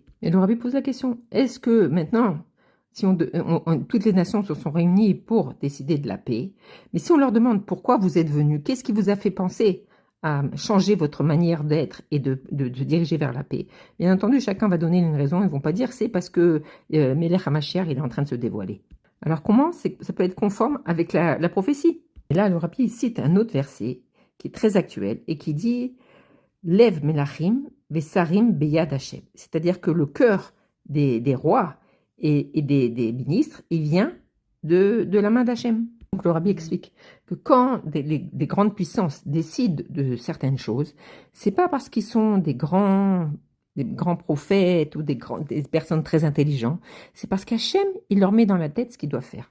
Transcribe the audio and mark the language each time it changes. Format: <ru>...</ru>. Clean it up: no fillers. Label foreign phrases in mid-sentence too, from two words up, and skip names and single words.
<fr>Et le rabbi pose la question, est-ce que maintenant... Si toutes les nations se sont réunies pour décider de la paix, mais si on leur demande pourquoi vous êtes venus, qu'est-ce qui vous a fait penser à changer votre manière d'être et de diriger vers la paix, bien entendu, chacun va donner une raison. Ils ne vont pas dire c'est parce que</fr> <he>מלך המשיח</he> <fr>il est en train de se dévoiler. Alors comment ça peut être conforme avec la prophétie? Et là, le rabbi cite un autre verset qui est très actuel et qui dit «</fr> <he>לב מלכים ושרים ביד ה »,</he> <fr>c'est-à-dire que le cœur des rois et des ministres, il vient de la main d'Hachem. Donc le rabbi explique que quand des grandes puissances décident de certaines choses, c'est pas parce qu'ils sont des grands prophètes ou des personnes très intelligentes, c'est parce qu'Hachem, il leur met dans la tête ce qu'ils doivent faire.</fr>